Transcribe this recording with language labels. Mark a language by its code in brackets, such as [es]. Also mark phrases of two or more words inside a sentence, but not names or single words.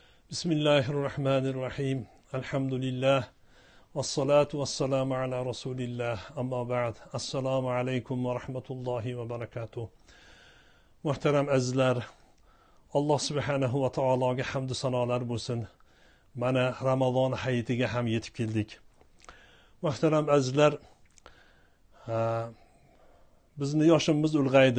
[ar] Bismillahirrahmanirrahim. Elhamdülillah. والصلاة والسلام على رسول الله. أما بعد. السلام عليكم ورحمة الله وبركاته. [uz] Muhterem azizlar, Alloh subhanahu va taologa hamd sanolar bo'lsin. Mana Ramazon hayitiga ham yetib keldik. Muhterem azizlar, bizni yoshimiz ulg'aydi.